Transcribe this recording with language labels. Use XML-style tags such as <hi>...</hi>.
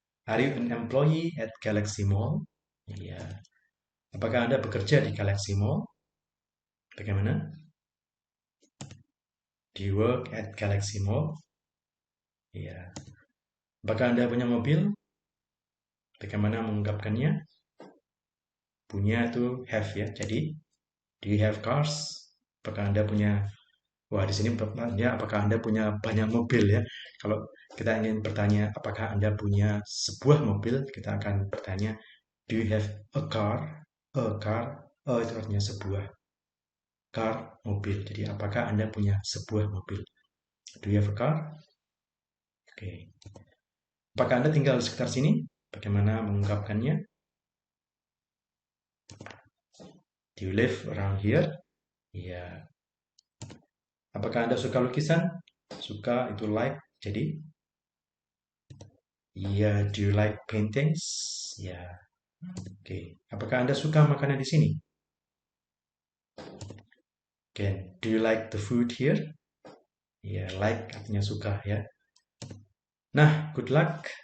<en>Are you an employee at Galaxy Mall?</en> <id>Iya. Apakah Anda bekerja di Galaxy Mall? Bagaimana?</id> <en>Do you work at Galaxy Mall?</en> <id>Iya. Apakah Anda punya mobil? Bagaimana mengungkapkannya? Punya itu have ya. Jadi,</id> <en>do you have cars?</en> <id>Apakah Anda punya Wah, di sini pertanyaannya apakah Anda punya banyak mobil ya? Kalau kita ingin bertanya apakah Anda punya sebuah mobil, kita akan bertanya,</id> <en>do you have a car? A car,</en> <id>itu artinya sebuah. Car, mobil. Jadi apakah Anda punya sebuah mobil?</id> <en>Do you have a car?</en> <id>Oke. Apakah Anda tinggal di sekitar sini? Bagaimana mengungkapkannya?</id> <en>Do you live around here?</en> <id>Iya. Apakah Anda suka lukisan? Suka itu like. Jadi, iya,</id> <en>do you like paintings?</en> <id>Ya. Oke. Apakah Anda suka makanan di sini? Oke.</id> <en>Do you like the food here?</en> <id>Ya, like artinya suka ya. Nah,</id> <en>good luck.</en>